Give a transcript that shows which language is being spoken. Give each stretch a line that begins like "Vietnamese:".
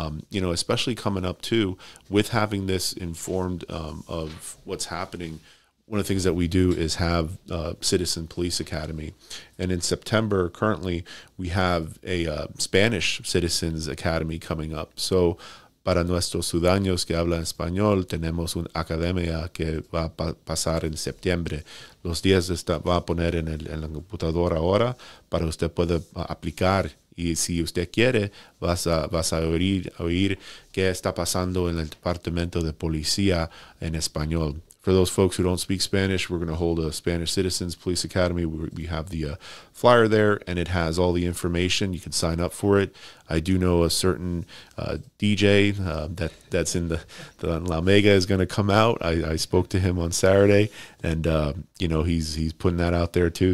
English: You know, especially coming up too, with having this informed of what's happening. One of the things that we do is have Citizen Police Academy. And in September, currently, we have a Spanish Citizens Academy coming up.
Spanish: So para nuestros ciudadanos que hablan español, tenemos una academia que va a pasar en septiembre. Los días va a poner en la computadora ahora para usted pueda aplicar. Y si usted quiere, vas a oír qué está pasando en el departamento de policía en español.
English: For those folks who don't speak Spanish, we're going to hold a Spanish Citizens Police Academy. We have the flyer there, and it has all the information. You can sign up for it. I do know a certain DJ that's in the La Mega is going to come out. I spoke to him on Saturday, and you know, he's putting that out there too.